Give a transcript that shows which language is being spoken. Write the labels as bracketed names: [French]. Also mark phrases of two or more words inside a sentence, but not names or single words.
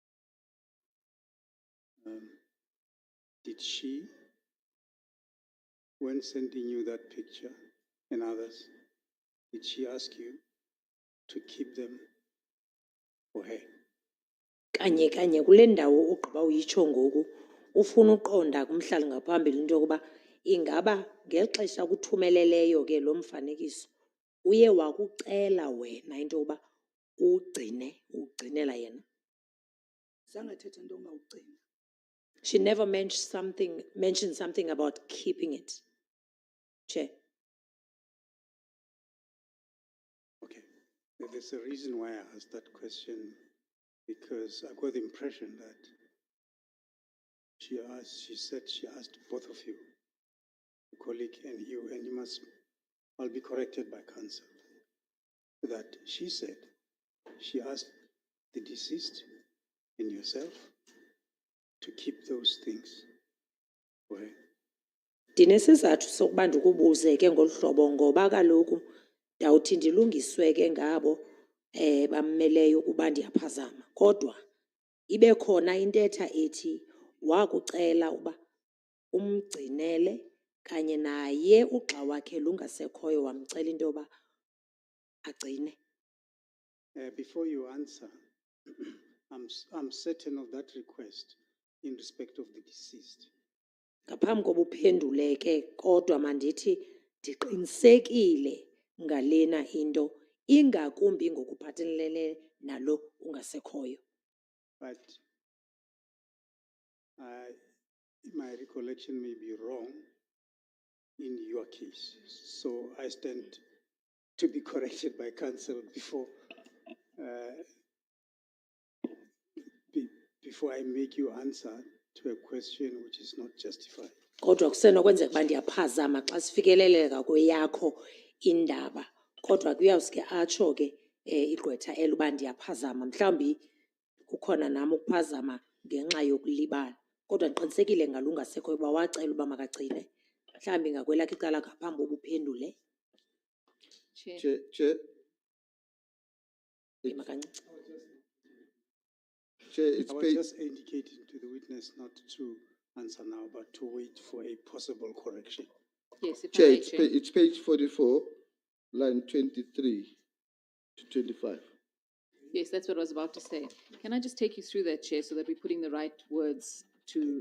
[English] Did she when sending you that picture and others, did she ask you to keep them for her? [Xhosa] Kanye kanye kule ndawo ugqiba uyitsho ngoku ufuna uqonda kumhlali ngaphambili into yokuba ingaba ngexesha kuthumeleleyo ke lo mfanekiso uye wakucela wena into yokuba ugcinela yena. Zange athethe into ngawugcina. [English] She never mentioned something about keeping it. Chair. Okay. There's a reason why I asked that question, because I got the impression that she said she asked both of you, a colleague and you I'll be corrected by counsel, that she said she asked the deceased and yourself to keep those things for her. [Xhosa] Ndinesizathu sokuba ndikubuze ke ngolu hlobo ngoba kaloku ndawuthi ndilungiswe ke ngabo bammeleyo ukuba ndiyaphazama kodwa ibe khona intetha ethi wakucela uba umgcinele kanye naye ugxa wakhe lungasekhoyo wamcela into yoba agcine. [English] Before you answer, I'm certain of that request in respect of the deceased. [Xhosa] Ngaphambi koba uphendule ke kodwa mandithi ndiqinisekile ngalena into ingakumbi ngokuphathelene nalo ungasekhoyo. [English] But my recollection may be wrong in your case. So I stand to be corrected by counsel before I make you answer to a question which is not justified. [Xhosa] Kodwa kusenokwenzeka uba ndiyaphazama xa sifikeleleka kweyakho indaba kodwa kuyawuske atsho ke igqwetha eluba ndiyaphazama mhlawumbi kukhona nam ukuphazama ngenxa yokulibala kodwa ndiqinisekile ngalungasekho uba wacela uba makagcine mhlawumbi ngakwelakho icala ngaphambi koba uphendule. [English] Chair. [Xhosa] Ima kancinci. [English] Chair, I was just indicating to the witness not to answer now, but to wait for a possible correction. Yes, if Chair, I may, Chair. it's page 44, line 23 to 25. Yes, that's what I was about to say. Can I just take you through that, Chair, so that we're putting the right words to the